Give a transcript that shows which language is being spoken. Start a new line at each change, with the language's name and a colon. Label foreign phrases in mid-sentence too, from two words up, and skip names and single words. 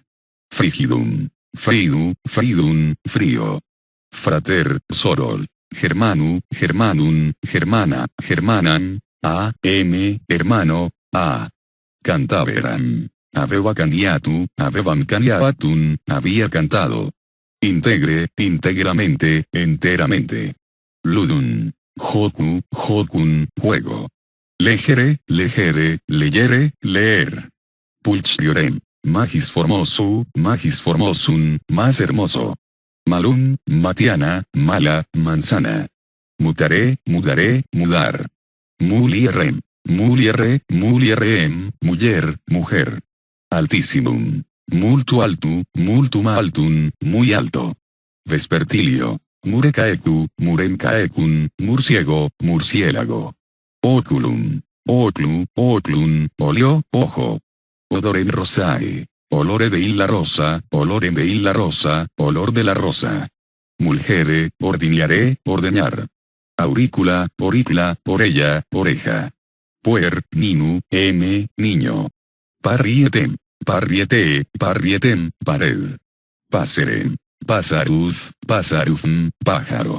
Latin: Frigidum. Fridu, fridum, frío. Frater, sorol. Germanu, germanum, germana, germanan. A, m, hermano, a. Cantaveram. Aveva caniatu, avevam caniatum,
Spanish: había cantado. Integre, íntegramente, enteramente.
Latin: Ludum. Jocu, jocun, juego. Legere, legere, leyere, leer. Pulchriorem, magis formosum,
Spanish: más hermoso.
Latin: Malum, matiana, mala, manzana. Mutaré, mudaré, mudar. Mulierem, muliere, mulierem,
Spanish: mujer, mujer.
Latin: Altissimum. Multu altu, multum altum,
Spanish: muy alto.
Latin: Vespertilio. Murecaecu, murem caecum, murciego, murciélago. Oculum. Oclu, oclum, olio, ojo. Odorem rosae. Olore de la rosa, olorem de la rosa,
Spanish: olor de la rosa.
Latin: Mulgere, ordiniaré, ordeñar. Aurícula, oricla, orella, oreja. Puer, ninu, niño. Parrietem, parriete, parrietem, pared. Passerem, pasaruz, pasarufm, pájaro.